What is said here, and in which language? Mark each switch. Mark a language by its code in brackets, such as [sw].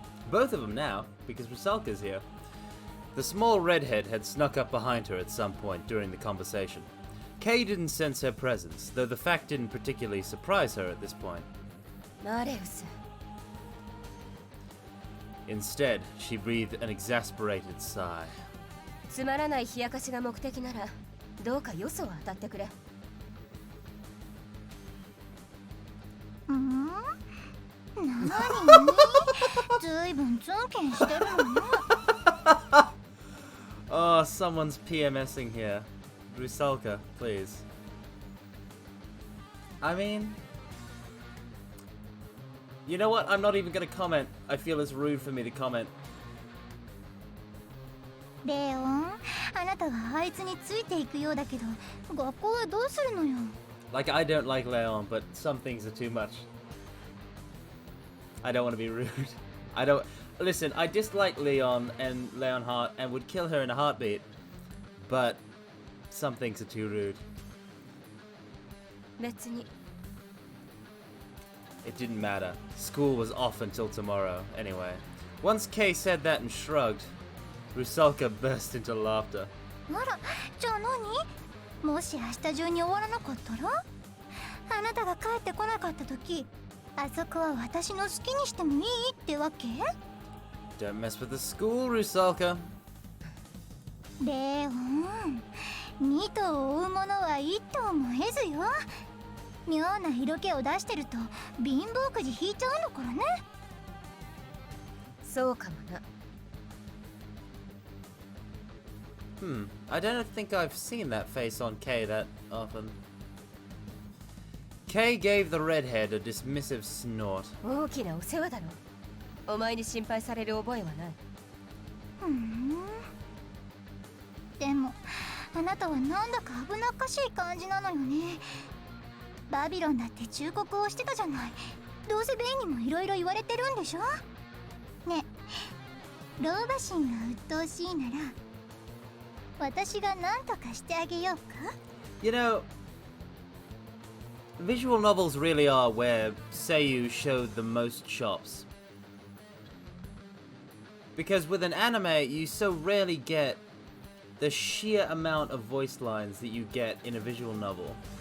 [en] Both of them now, because Rusalka's here. The small redhead had snuck up behind her at some point during the conversation. Kay didn't sense her presence, though the fact didn't particularly surprise her at this point. Mareus. Instead, she breathed an exasperated sigh. [ja] つまらない冷やかしが目的なら、どうかよそを当たってくれ。なにずいぶんツンケンしてるのね。 [en] Oh, someone's PMSing here. Rusalka, please. I mean... You know what? I'm not even gonna comment. I feel it's rude for me to comment. [ja] レオン、あなたはあいつについていくようだけど、学校はどうするのよ。 [en] Like, I don't like Leon, but some things are too much. I don't want to be rude. I don't... Listen, I dislike Leon and Leonhardt and would kill her in a heartbeat. But some things are too rude. [ja] 別に。 [en] It didn't matter. School was off until tomorrow, anyway. Once Kay said that and shrugged, Rusalka burst into laughter. [ja] あら、じゃあ何？もし明日中に終わらなかったら？あなたが帰ってこなかった時、あそこは私の好きにしてもいいってわけ？ [en] Don't mess with the school, Rusalka. [ja] レオン、二頭を追う者は一頭も得ずよ。妙な色気を出してると貧乏くじ引いちゃうのからね。そうかもな。 [en] I don't think I've seen that face on Kay that often. Kay gave the redhead a dismissive snort. [ja] 大きなお世話だろ。お前に心配される覚えはない。でもあなたはなんだか危なっかしい感じなのよね。バビロンだって忠告をしてたじゃない。どうせベイにもいろいろ言われてるんでしょ。ねえ、老婆心が鬱陶しいなら私が何とかしてあげようか。 [en] You know, visual novels really are where seiyuu showed the most chops. Because with an anime, you so rarely get the sheer amount of voice lines that you get in a visual novel.